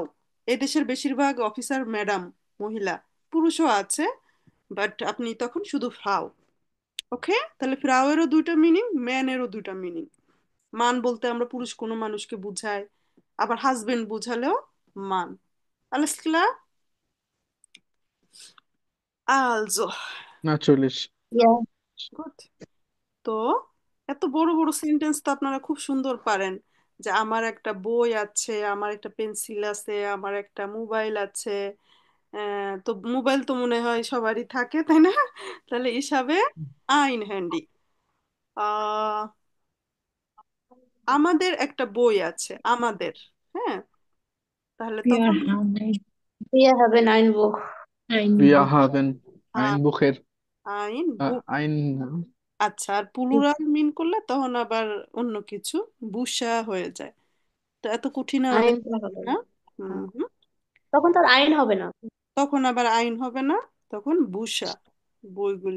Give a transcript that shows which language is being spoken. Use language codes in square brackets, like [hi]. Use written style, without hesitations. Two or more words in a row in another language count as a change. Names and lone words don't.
[bn] এদেশের বেশিরভাগ অফিসার ম্যাডাম, মহিলা, পুরুষও আছে, বাট আপনি তখন শুধু ফ্রাউ। ওকে, তাহলে ফ্রাউয়েরও দুইটা মিনিং, ম্যানেরও দুইটা মিনিং। মান বলতে আমরা পুরুষ কোনো মানুষকে বুঝাই, আবার হাজবেন্ড বুঝালেও মান। [de] Alles klar? Also, Natürlich. Yeah. gut. [bn] তো এত বড় বড় সেন্টেন্স তো আপনারা খুব সুন্দর পারেন, যে আমার একটা বই আছে, আমার একটা পেন্সিল আছে, আমার একটা মোবাইল আছে। তো মোবাইল তো মনে হয় সবারই থাকে, তাই না? তাহলে হিসাবে [de] ein Handy. [bn] আহ আমাদের একটা বই আছে, আমাদের। হ্যাঁ, তাহলে Wir তখন haben [de] Wir haben ein Buch. ein Wir Buch. haben ein Bucher. ein Buch. Ein, [bn] আচ্ছা, আর প্লুরাল মিন করলে তখন আবার অন্য কিছু, বুসা হয়ে যায়। তো এত কঠিন আমাদের আইন তো হবে না। না। হুম হ্যাঁ। হুম। তখন তার আইন হবে না। তখন আবার আইন হবে না, তখন বুসা, বইগুলি।